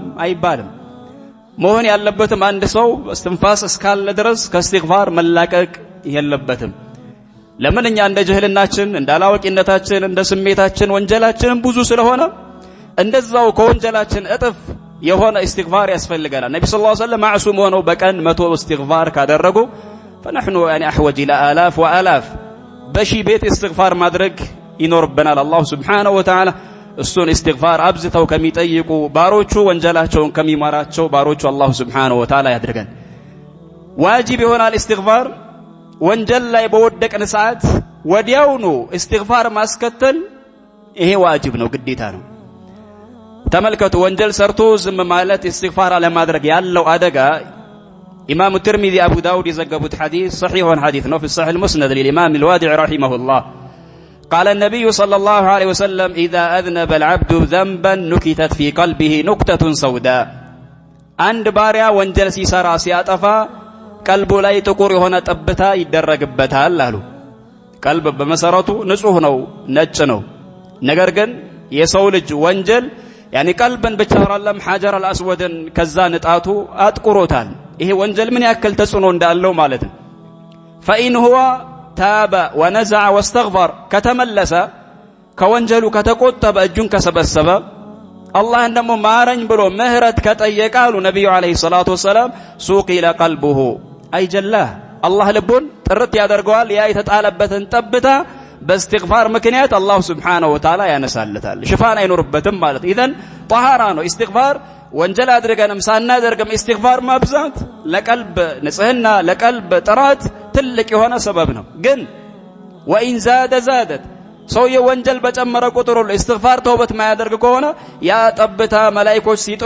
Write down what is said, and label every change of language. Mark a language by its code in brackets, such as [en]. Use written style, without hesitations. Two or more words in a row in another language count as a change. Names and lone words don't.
[am] አይባልም። መሆን ያለበትም አንድ ሰው እስትንፋስ እስካለ ድረስ ከእስትግፋር መላቀቅ የለበትም። ለምን እኛ እንደ ጅህልናችን እንደ አላዋቂነታችን እንደ ስሜታችን ወንጀላችን ብዙ ስለሆነ እንደዛው ከወንጀላችን እጥፍ የሆነ እስትግፋር ያስፈልገናል። ነብዩ [ar] صلى الله عليه وسلم [am] ማዕሱም ሆነው በቀን 100 እስትግፋር ካደረጉ [ar] فنحن يعني احوج الى الاف والاف [am] በሺ ቤት እስትግፋር ማድረግ ይኖርብናል። አላህ [ar] سبحانه وتعالى [am] እሱን እስትግፋር አብዝተው ከሚጠይቁ ባሮቹ ወንጀላቸውን ከሚማራቸው ባሮቹ አላህ [ar] سبحانه وتعالى [am] ያድርገን። ዋጂብ ይሆናል እስትግፋር። ወንጀል ላይ በወደቅን ሰዓት ወዲያውኑ እስትግፋር ማስከተል ይሄ ዋጂብ ነው፣ ግዴታ ነው። ተመልከቱ፣ ወንጀል ሰርቶ ዝም ማለት እስትግፋር አለማድረግ ያለው አደጋ ኢማሙ ትርሚዚ አቡ ዳውድ የዘገቡት ሐዲስ ሰሒሑን ሐዲስ ነው። [ar] في الصحيح المسند للإمام الوادع رحمه الله قال النبي صلى الله عليه وسلم إذا أذنب العبد ذنبا نكتت في قلبه نكتة سوداء عند باريا [am] ወንጀል ሲሰራ ሲያጠፋ ቀልቡ ላይ ጥቁር የሆነ ጠብታ ይደረግበታል አሉ። ቀልብ በመሰረቱ ንጹህ ነው፣ ነጭ ነው። ነገር ግን የሰው ልጅ ወንጀል ያኒ ቀልብን ብቻ አይደለም ሐጀር አልአስወድን ከዛ ንጣቱ አጥቁሮታል። ይሄ ወንጀል ምን ያክል ተጽዕኖ እንዳለው ማለት ነው። [ar] فإن هو تاب ونزع واستغفر [am] ከተመለሰ ከወንጀሉ ከተቆጠበ እጁን ከሰበሰበ አላህን ደግሞ ማረኝ ብሎ ምህረት ከጠየቀ አሉ ነብዩ [ar] عليه الصلاة والسلام صقل قلبه [am] አይጀላህ አላህ ልቡን ጥርት ያደርገዋል። ያ የተጣለበትን ጠብታ በእስትግፋር ምክንያት አላህ [ar] سبحانه وتعالى [am] ያነሳለታል። ሽፋን አይኖርበትም ማለት ኢዘን ጧሃራ ነው እስትግፋር። ወንጀል አድርገንም ሳናደርግም እስትግፋር ማብዛት ለቀልብ ንጽህና ለቀልብ ጥራት ትልቅ የሆነ ሰበብ ነው። ግን [ar] وإن زاد زادت [am] ሰውየው ወንጀል በጨመረ ቁጥር ሁሉ እስትግፋር ተውበት ማያደርግ ከሆነ ያ ጠብታ መላእክቶች